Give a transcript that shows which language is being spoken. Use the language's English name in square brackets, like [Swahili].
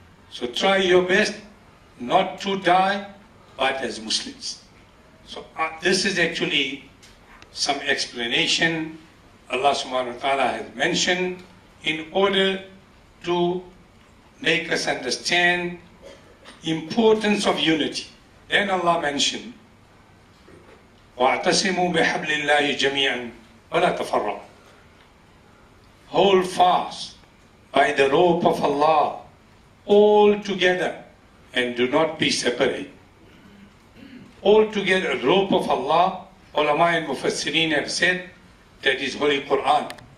[English] So try your best not to die, but as Muslims. So this is actually some explanation Allah subhanahu wa ta'ala has mentioned in order to make us understand importance of unity. Then Allah mentioned, [Arabic] وَاعْتَصِمُوا بِحَبْلِ اللَّهِ جَمِيعًا وَلَا تَفَرَّقُوا. [English] Hold fast by the rope of Allah all together and do not be separate. All together, rope of Allah, ulama and mufassirin have said that is Holy Quran.